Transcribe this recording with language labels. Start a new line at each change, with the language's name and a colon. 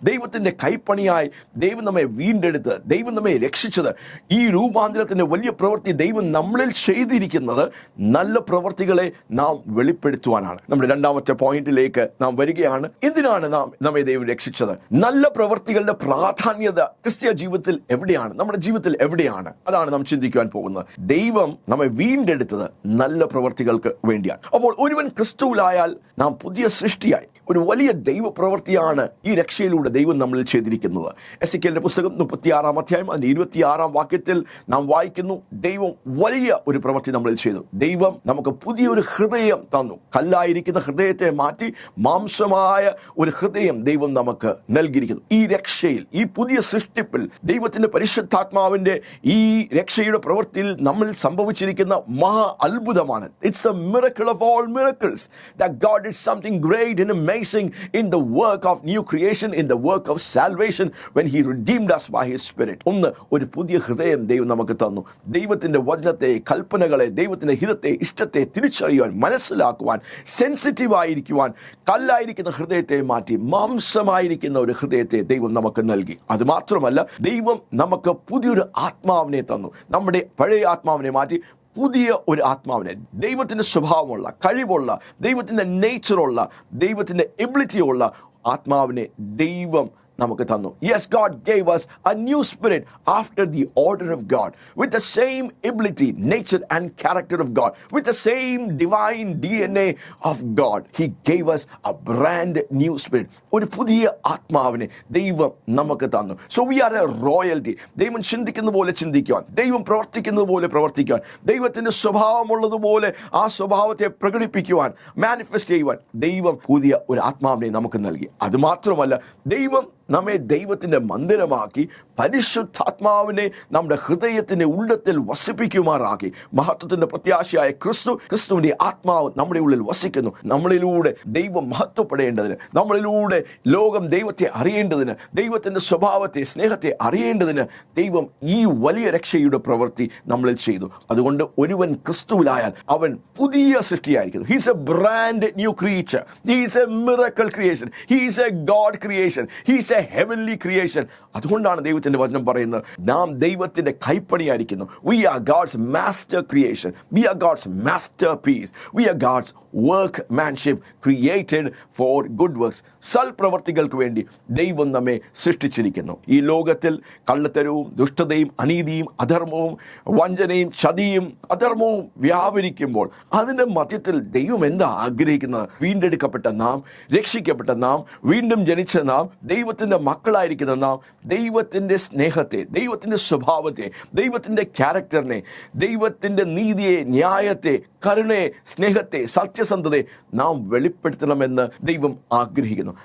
Malayalam: ദൈവത്തിന്റെ കൈപ്പണിയായി ദൈവം നമ്മെ വീണ്ടെടുത്ത്, ദൈവം നമ്മെ രക്ഷിച്ചത്, ഈ രൂപാന്തരത്തിന്റെ വലിയ പ്രവൃത്തി ദൈവം നമ്മളിൽ ചെയ്തിരിക്കുന്നത് നല്ല പ്രവൃത്തികളെ നാം വെളിപ്പെടുത്തുവാനാണ്. നമ്മുടെ 2ാമത്തെ പോയിന്റിലേക്ക് നാം വരികയാണ്. എന്തിനാണ് നമ്മെ ദൈവം രക്ഷിച്ചത്? നല്ല പ്രവൃത്തികളുടെ പ്രാധാന്യത ക്രിസ്തീയ ജീവിതത്തിൽ എവിടെയാണ്, നമ്മുടെ ജീവിതത്തിൽ എവിടെയാണ്? അതാണ് നാം ചിന്തിക്കുവാൻ പോകുന്നത്. ദൈവം നമ്മെ വീണ്ടെടുത്തത് നല്ല പ്രവൃത്തികൾക്ക് വേണ്ടിയാണ്. അപ്പോൾ ഒരുവൻ ക്രിസ്തുവിലായാൽ നാം പുതിയ സൃഷ്ടിയായി. ഒരു വലിയ ദൈവപ്രവൃത്തിയാണ് ഈ രക്ഷയിലൂടെ ദൈവം നമ്മളിൽ ചെയ്തിരിക്കുന്നത്. എസെക്കിയേലിന്റെ പുസ്തകം 36-ാം അധ്യായം 26-ാം നാം വായിക്കുന്നു, ദൈവം വലിയ ഒരു പ്രവൃത്തി നമ്മളിൽ ചെയ്തു. ദൈവം നമുക്ക് പുതിയൊരു ഹൃദയം തന്നു. കല്ലായിരിക്കുന്ന ഹൃദയത്തെ മാറ്റി മാംസമായ ഒരു ഹൃദയം ദൈവം നമുക്ക് നൽകിയിരിക്കുന്നു. ഈ രക്ഷയിൽ, ഈ പുതിയ സൃഷ്ടിപ്പിൽ ദൈവത്തിന്റെ പരിശുദ്ധാത്മാവിന്റെ ഈ രക്ഷയുടെ പ്രവൃത്തിയിൽ നമ്മൾ സംഭവിച്ചിരിക്കുന്ന മഹാ അത്ഭുതമാണ്.
English: It's the miracle of all miracles that God did something great and amazing in the work of new creation, in the work of salvation, when he redeemed us by his spirit.
Malayalam: ഒന്ന്, ഒരു പുതിയ ഹൃദയം ദൈവം നമുക്ക് തന്നു. ദൈവത്തിന്റെ വചനത്തെ, കൽപ്പനകളെ, ദൈവത്തിന്റെ ഹിതത്തെ, ഇഷ്ടത്തെ തിരിച്ചറിയുവാൻ, മനസ്സിലാക്കുവാൻ, സെൻസിറ്റീവ് ആയിരിക്കുവാൻ കല്ലായിരിക്കുന്ന ഹൃദയത്തെ മാറ്റി മാംസമായിരിക്കുന്ന ഒരു ഹൃദയത്തെ ദൈവം നമുക്ക് നൽകി. അത് മാത്രമല്ല, ദൈവം നമുക്ക് പുതിയൊരു ആത്മാവിനെ തന്നു. നമ്മുടെ പഴയ ആത്മാവിനെ മാറ്റി പുതിയ ഒരു ആത്മാവിനെ, ദൈവത്തിന്റെ സ്വഭാവമുള്ള, കഴിവുള്ള, ദൈവത്തിന്റെ നേച്ചറുള്ള, ദൈവത്തിന്റെ എബിലിറ്റിയുള്ള ആത്മാവിനെ ദൈവം നമുക്ക് തന്നു.
English: Yes, God gave us a new spirit after the order of God, with the same ability, nature and character of God, with the same divine DNA of God. He gave us a brand new spirit.
Malayalam: ഒരു പുതിയ ആത്മാവിനെ ദൈവം നമുക്ക് തന്നു.
English: So we are a royalty.
Malayalam: ദൈവം ചിന്തിക്കുന്ന പോലെ ചിന്തിക്കുവാൻ, ദൈവം പ്രവർത്തിക്കുന്നത് പോലെ പ്രവർത്തിക്കുവാൻ, ദൈവത്തിന്റെ സ്വഭാവമുള്ളതുപോലെ ആ സ്വഭാവത്തെ പ്രകടിപ്പിക്കുവാൻ, മാനിഫെസ്റ്റ് ചെയ്യുവാൻ ദൈവം പുതിയ ഒരു ആത്മാവിനെ നമുക്ക് നൽകി. അത് മാത്രമല്ല, ദൈവം നമ്മെ ദൈവത്തിന്റെ മന്ദിരമാക്കി പരിശുദ്ധാത്മാവിനെ നമ്മുടെ ഹൃദയത്തിന്റെ ഉള്ളത്തിൽ വസിപ്പിക്കുമാറാക്കി. മഹത്വത്തിന്റെ പ്രത്യാശയായ ക്രിസ്തുവിന്റെ ആത്മാവ് നമ്മുടെ ഉള്ളിൽ വസിക്കുന്നു. നമ്മളിലൂടെ ദൈവം മഹത്വപ്പെടേണ്ടതിന്, നമ്മളിലൂടെ ലോകം ദൈവത്തെ അറിയേണ്ടതിന്, ദൈവത്തിന്റെ സ്വഭാവത്തെ, സ്നേഹത്തെ അറിയേണ്ടതിന് ദൈവം ഈ വലിയ രക്ഷയുടെ പ്രവൃത്തി നമ്മളിൽ ചെയ്തു. അതുകൊണ്ട് ഒരുവൻ ക്രിസ്തുവിലായാൽ അവൻ പുതിയ സൃഷ്ടിയായിരിക്കുന്നു.
English: He is a brand new creature. He is a miracle creation. He is a God creation. He is a heavenly creation.
Malayalam: അതുകൊണ്ടാണ് ദൈവത്തിന്റെ വചനം പറയുന്നത്, നാം ദൈവത്തിന്റെ കൈപ്പണിയായിരിക്കുന്നു.
English: We are God's master creation. We are God's masterpiece. We are God's workmanship created for good works.
Malayalam: സൽപ്രവർത്തികൾക്ക് വേണ്ടി ദൈവം നമ്മെ സൃഷ്ടിച്ചിരിക്കുന്നു. ഈ ലോകത്തിൽ കള്ളത്തരവും ദുഷ്ടതയും അനീതിയും അധർമ്മവും വഞ്ചനയും ചതിയും അധർമ്മവും വ്യാപരിക്കുമ്പോൾ അതിൻ്റെ മധ്യത്തിൽ ദൈവം എന്താ ആഗ്രഹിക്കുന്നത്? വീണ്ടെടുക്കപ്പെട്ട നാം, രക്ഷിക്കപ്പെട്ട നാം, വീണ്ടും ജനിച്ച നാം, ദൈവത്തിൻ്റെ മക്കളായിരിക്കുന്ന നാം ദൈവത്തിൻ്റെ സ്നേഹത്തെ, ദൈവത്തിൻ്റെ സ്വഭാവത്തെ, ദൈവത്തിൻ്റെ ക്യാരക്ടറിനെ, ദൈവത്തിൻ്റെ നീതിയെ, ന്യായത്തെ, കരുണയെ, സ്നേഹത്തെ, സത്യസന്ധതയെ നാം വെളിപ്പെടുത്തണമെന്ന് ദൈവം ആഗ്രഹിക്കുന്നു.